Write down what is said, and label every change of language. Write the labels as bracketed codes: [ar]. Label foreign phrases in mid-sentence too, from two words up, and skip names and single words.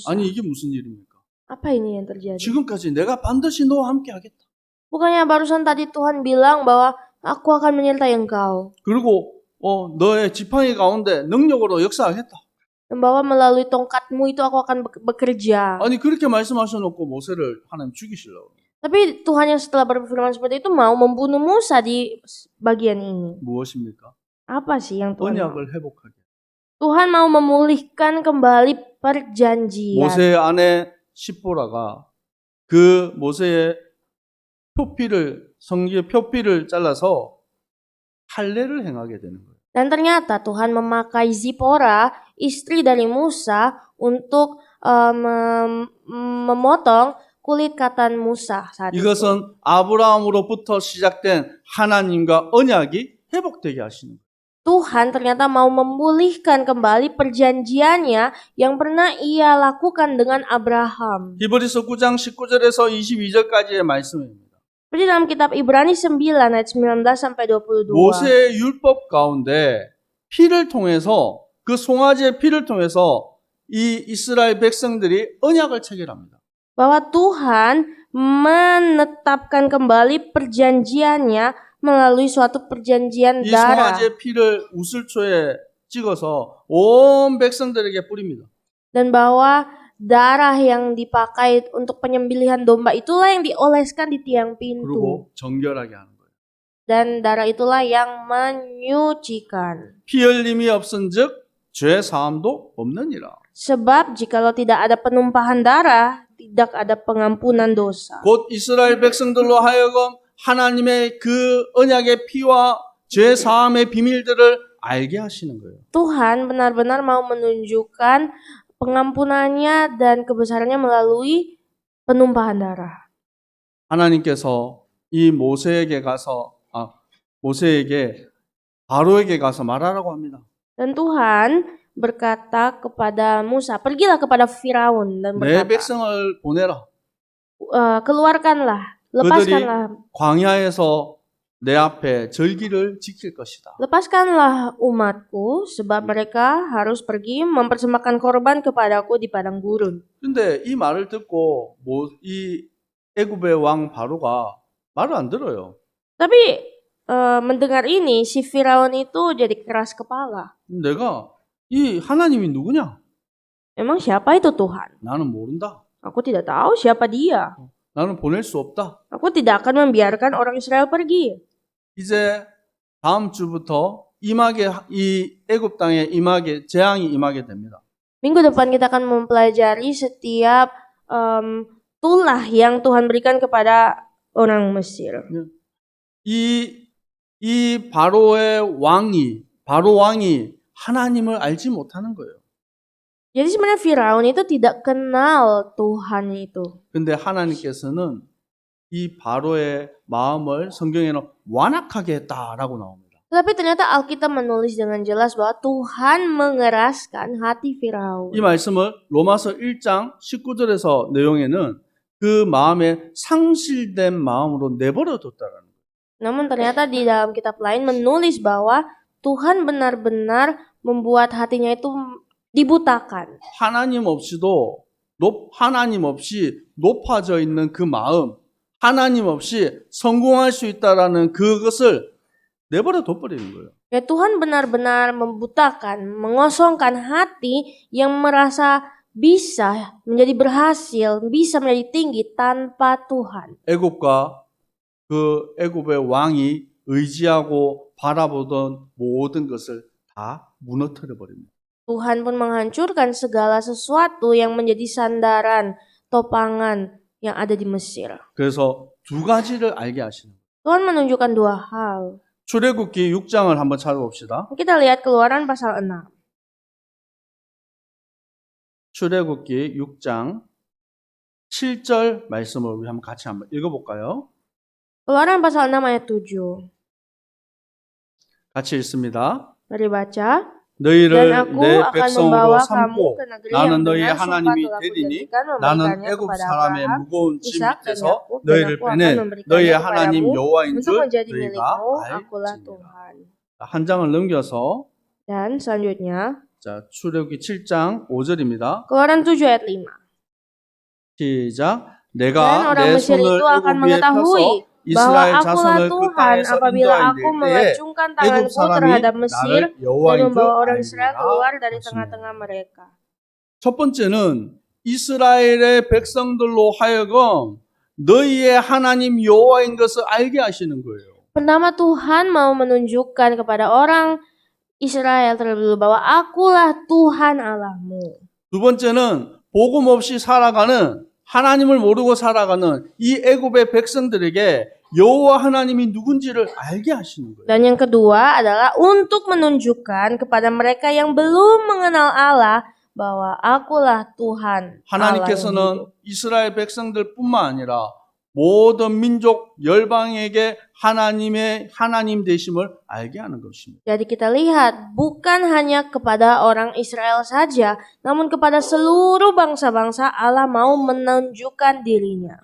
[ko] 아니 이게 무슨 일입니까? [id] Apa ini yang terjadi? [ko] 지금까지 내가 반드시 너와 함께 하겠다. [id] Bukannya barusan tadi Tuhan bilang bahwa aku akan menyertai engkau. [ko] 그리고 너의 지팡이 가운데 능력으로 역사하겠다. [id] Dan bahwa melalui tongkatmu itu aku akan bekerja. [ko] 아니 그렇게 말씀하셔놓고 모세를 하나님 죽이시려고. [id] Tapi Tuhan yang setelah berfirman seperti itu mau membunuh Musa di bagian ini. [ko] 무엇입니까? [id] Apa sih yang Tuhan mau? [ko] 언약을 회복하게. [id] Tuhan mau memulihkan kembali perjanjian. [ko] 모세의 아내 시보라가 그 모세의 성기의 표피를 잘라서 할례를 행하게 되는 거예요. [id] Dan ternyata Tuhan memakai Zipora, istri dari Musa, untuk memotong kulit katan Musa saat itu. [ko] 이것은 아브라함으로부터 시작된 하나님과 언약이 회복되게 하시는 거예요. [id] Tuhan ternyata mau memulihkan kembali perjanjiannya yang pernah ia lakukan dengan Abraham. [ko] 히브리서 9장 19절에서 22절까지의 말씀입니다. [id] Seperti dalam kitab Ibrani 9 ayat 19 sampai 22. [ko] 모세의 율법 가운데 피를 통해서 그 송아지의 피를 통해서 이 이스라엘 백성들이 언약을 체결합니다. [id] Bahwa Tuhan menetapkan kembali perjanjiannya melalui suatu perjanjian [ko] 이 [id] darah. [ko] 송아지의 피를 우슬초에 찍어서 온 백성들에게 뿌립니다. [id] Dan bahwa darah yang dipakai untuk penyembelihan domba itulah yang dioleskan di tiang pintu. [ko] 그리고 정결하게 하는 거예요. [id] Dan darah itulah yang menyucikan. [ko] 피 흘림이 없은즉 죄 사함도 없느니라. [id] Sebab jikalau tidak ada penumpahan darah, tidak ada pengampunan dosa. [ko] 곧 이스라엘 백성들로 하여금 하나님의 그 언약의 피와 죄 사함의 비밀들을 알게 하시는 거예요. [id] Tuhan benar-benar mau menunjukkan pengampunannya dan kebesarannya melalui penumpahan darah. [ko] 하나님께서 이 모세에게 바로에게 가서 말하라고 합니다. [id] Dan Tuhan berkata kepada Musa, pergilah kepada Firaun dan [ko] 내 [id] berkata, [ko] 백성을 보내라. [id] keluarkanlah, lepaskanlah, [ko] 광야에서 내 앞에 절기를 지킬 것이다. [id] lepaskanlah umatku, sebab mereka harus pergi mempersembahkan korban kepadaku di padang gurun. [ko] 근데 이 말을 듣고 이 애굽의 왕 바로가 말을 안 들어요. [id] Tapi mendengar ini, si Firaun itu jadi keras kepala. [ko] 내가 이 하나님이 누구냐? [id] Emang siapa itu Tuhan? [ko] 나는 모른다. [id] Aku tidak tahu siapa dia. [ko] 나는 보낼 수 없다. [id] Aku tidak akan membiarkan orang Israel pergi. [ko] 이제 다음 주부터 이 애굽 땅에 재앙이 임하게 됩니다. [id] Minggu depan kita akan mempelajari setiap tulah yang Tuhan berikan kepada orang Mesir. [ko] 이 바로 왕이 하나님을 알지 못하는 거예요. [id] Jadi sebenarnya Firaun itu tidak kenal Tuhan itu. [ko] 근데 하나님께서는 이 바로의 마음을 성경에는 완악하게 했다라고 나옵니다. [id] Tetapi ternyata Alkitab menulis dengan jelas bahwa Tuhan mengeraskan hati Firaun. [ko] 이 말씀을 로마서 1장 19절에서 내용에는 그 마음에 상실된 마음으로 내버려 뒀다라는 거예요. [id] Namun ternyata di dalam kitab lain menulis bahwa Tuhan benar-benar membuat hatinya itu dibutakan. [ko] 하나님 없이 높아져 있는 그 마음, 하나님 없이 성공할 수 있다라는 그것을 내버려 둬버리는 거예요. [id] Ya Tuhan benar-benar membutakan, mengosongkan hati yang merasa bisa menjadi berhasil, bisa menjadi tinggi tanpa Tuhan. [ko] 애굽의 왕이 의지하고 바라보던 모든 것을 다 무너뜨려 버립니다. [id] Tuhan pun menghancurkan segala sesuatu yang menjadi sandaran, topangan yang ada di Mesir. [ko] 그래서 두 가지를 알게 하시는 거예요. [id] Tuhan menunjukkan dua hal. [ko] 출애굽기 6장을 한번 찾아봅시다. [id] Kita lihat Keluaran pasal 6. [ko] 출애굽기 6장 7절 말씀을 우리 한번 같이 한번 읽어볼까요? [id] Keluaran pasal 6 ayat 7. [ko] 같이 읽습니다. [id] Mari baca. [ko] 너희를 [id] Dan aku [ko] 내 [id] akan [ko] 백성으로 [id] membawa kamu [ko] 삼고 [id] ke negeri [ko] 나는 [id] yang [ko] 너희의 [id] benar sumpah [ko] 하나님이 [id] telah [ko] 되리니 [id] kujanjikan [ko] 나는 [id] memberikannya [ko] 애굽 [id] kepada [ko] 사람의 [id] Abraham, [ko] 무거운 짐 [id] Ishak dan [ko] 밑에서 [id] Yakub, dan [ko] 너희를 [id] aku akan [ko] 빼낸 [id] memberikannya [ko] 너희의 하나님 [id] kepadamu [ko] 여호와인 [id] untuk [ko] 줄 [id] menjadi [ko] 너희가 [id] milikmu. Akulah [ko] 알지니라. [id] Tuhan. [ko] 한 장을 넘겨서 [id] Dan selanjutnya [ko] 자, 출애굽기 7장 5절입니다. [id] Keluaran 7 ayat 5. [ko] 시작. [id] Dan [ko] 내가 [id] orang [ko] 내 [id] Mesir [ko] 손을 [id] itu akan [ko] 애굽 위에 [id] mengetahui [ko] 펴서 [id] bahwa [ko] 이스라엘 [id] akulah [ko] 자손을 그 [id] Tuhan [ko] 땅에서 [id] apabila [ko] 인도하여 [id] aku [ko] 낼 때에 [id] mengacungkan [ko] 애굽 [id] tanganku [ko] 사람이 [id] terhadap Mesir [ko] 나를 [id] dan [ko] 여호와인 줄 [id] membawa orang Israel [ko] 알리라 [id] keluar dari [ko] 하시며. [id] tengah-tengah mereka. [ko] 첫 번째는 이스라엘의 백성들로 하여금 너희의 하나님 여호와인 것을 알게 하시는 거예요. [id] Pertama, Tuhan mau menunjukkan kepada orang Israel terlebih dahulu bahwa akulah Tuhan Allahmu. [ko] 두 번째는 복음 없이 살아가는, 하나님을 모르고 살아가는 이 애굽의 백성들에게 여호와 하나님이 누군지를 알게 하시는 거예요. [id] Dan yang kedua adalah untuk menunjukkan kepada mereka yang belum mengenal Allah bahwa akulah Tuhan Allah yang [ko] 하나님께서는 [id] hidup. [ko] 이스라엘 백성들뿐만 아니라 모든 민족 열방에게 하나님의 하나님 되심을 알게 하는 것입니다. [id] Jadi kita lihat bukan hanya kepada orang Israel saja, namun kepada seluruh bangsa-bangsa Allah mau menunjukkan dirinya.